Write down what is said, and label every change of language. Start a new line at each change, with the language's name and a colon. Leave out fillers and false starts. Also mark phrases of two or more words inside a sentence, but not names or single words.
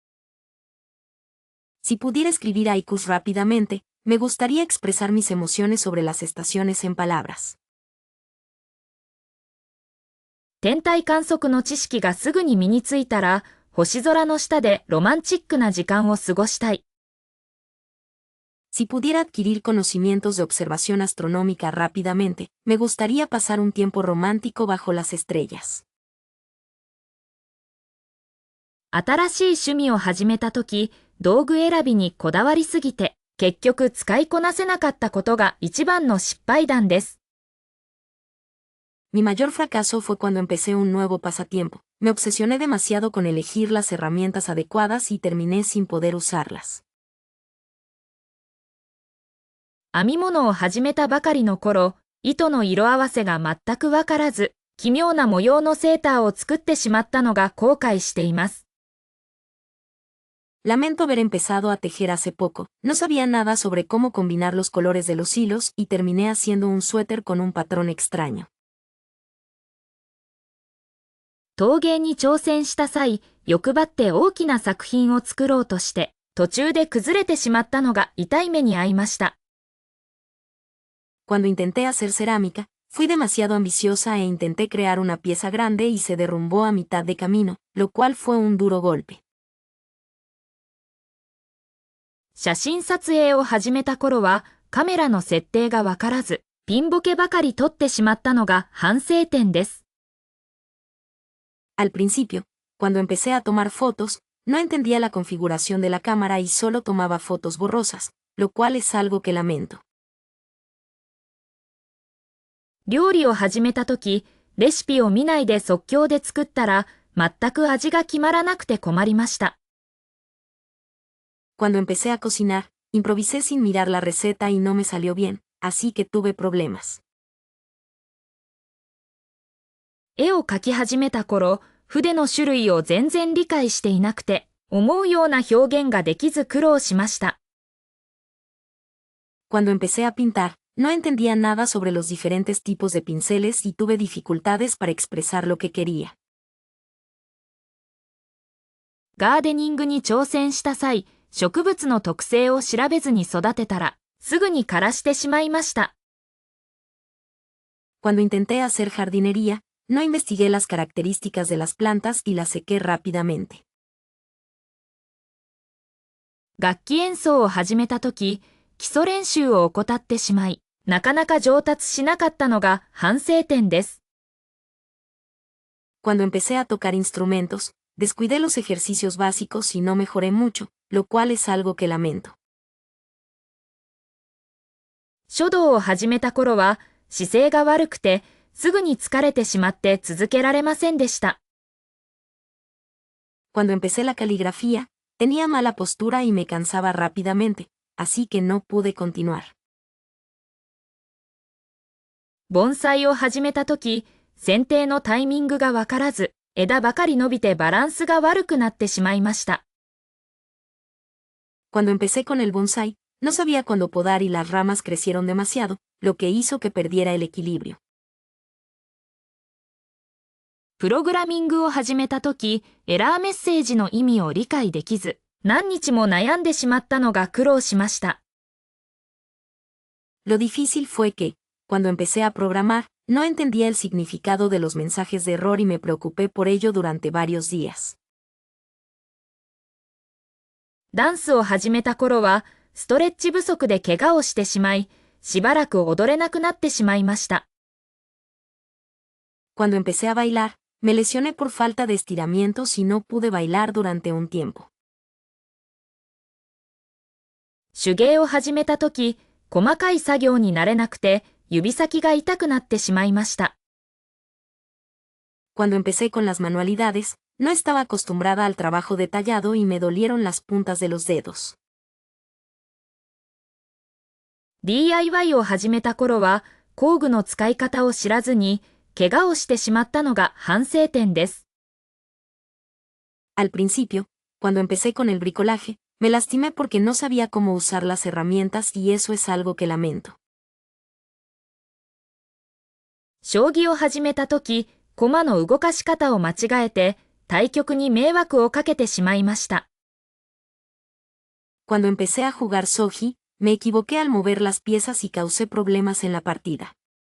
Spanish: Si pudiera escribir haikus rápidamente, me gustaría expresar mis emociones sobre las estaciones en palabras.
Japanese: 天体観測の知識がすぐに身についたら、星空の下でロマンチックな時間を過ごしたい。
Spanish: Si pudiera adquirir conocimientos de observación astronómica rápidamente, me gustaría pasar un tiempo romántico bajo las estrellas.
Japanese: 新しい趣味を始めたとき、道具選びにこだわりすぎて、結局使いこなせなかったことが一番の失敗談です。
Spanish: Mi mayor fracaso fue cuando empecé un nuevo pasatiempo. Me obsesioné demasiado con elegir las herramientas adecuadas y terminé sin poder usarlas.
Japanese: 編み物を始めたばかりの頃、糸の色合わせが全くわからず、奇妙な模様のセーターを作ってしまったのが後悔しています。
Spanish: Lamento haber empezado a tejer hace poco. No sabía nada sobre cómo combinar los colores de los hilos y terminé haciendo un suéter con un patrón extraño.
Japanese: 陶芸に挑戦した際、欲張って大きな作品を作ろうとして、途中で崩れてしまったのが痛い目に遭いました。
Spanish: Cuando intenté hacer cerámica, fui demasiado ambiciosa e intenté crear una pieza grande y se derrumbó a mitad de camino, lo cual fue un duro golpe.
Japanese: 写真撮影を始めた頃は、カメラの設定がわからず、ピンボケばかり撮ってしまったのが反省点です。
Spanish: Al principio, cuando empecé a tomar fotos, no entendía la configuración de la cámara y solo tomaba fotos borrosas, lo cual es algo que lamento.
Japanese: 料理を始めたとき、レシピを見ないで即興で作ったら、全く味が決まらなくて困りました。
Spanish: Cuando empecé a cocinar, improvisé sin mirar la receta y no me salió bien, así que tuve problemas.
Japanese: 絵を描き始めた頃、筆の種類を全然理解していなくて、思うような表現ができず苦労しました。
Spanish: Cuando empecé a pintar, no entendía nada sobre los diferentes tipos de pinceles y tuve dificultades para expresar lo que quería.
Japanese: ガーデニングに挑戦した際、植物の特性を調べずに育てたら、すぐに枯らしてしまいました。
Spanish: Cuando intenté hacer jardinería, no investigué las características de las plantas y las sequé rápidamente.
Japanese: 楽器演奏を始めたとき、基礎練習を怠ってしまい、なかなか上達しなかったのが反省点です。
Spanish: Cuando empecé a tocar instrumentos, descuidé los ejercicios básicos y no mejoré mucho, lo cual es algo que lamento.
Japanese: 書道を始めた頃は姿勢が悪くてすぐに疲れてしまって続けられませんでした。
Spanish: Cuando empecé la caligrafía, tenía mala postura y me cansaba rápidamente, así que no pude continuar.
Japanese: 盆栽を始めた時、剪定のタイミングがわからず、枝ばかり伸びてバランスが悪くなってしまいました。
Spanish: Cuando empecé con el bonsái, no sabía cuándo podar y las ramas crecieron demasiado, lo que hizo que perdiera el equilibrio.
Japanese: プログラミングを始めた時、エラーメッセージの意味を理解できず、何日も悩んでしまったのが苦労しました。
Spanish: Lo difícil fue que, cuando empecé a programar, no entendía el significado de los mensajes de error y me preocupé por ello durante varios días.
Japanese: ダンスを始めた頃は、ストレッチ不足で怪我をしてしまい、しばらく踊れなくなってしまいました。
Spanish: Cuando empecé a bailar, me lesioné por falta de estiramientos y no pude bailar durante un tiempo.
Japanese: 手芸を始めた時、細かい作業に慣れなくて、指先が痛くなってしまいました。
Spanish: Cuando empecé con las manualidades, no estaba acostumbrada al trabajo detallado y me dolieron las puntas de los dedos.
Japanese: DIY を始めた頃は、工具の使い方を知らずに、怪我をしてしまったのが反省点です。
Spanish: Al principio, cuando empecé con el bricolaje, me lastimé porque no sabía cómo usar las herramientas y eso es algo que lamento.
Japanese: 将棋を始めた時、駒の動かし方を間違えて、対局に迷惑をかけてしまいました。
Spanish: Cuando empecé a jugar shogi, me equivoqué al mover las piezas y causé problemas en la partida.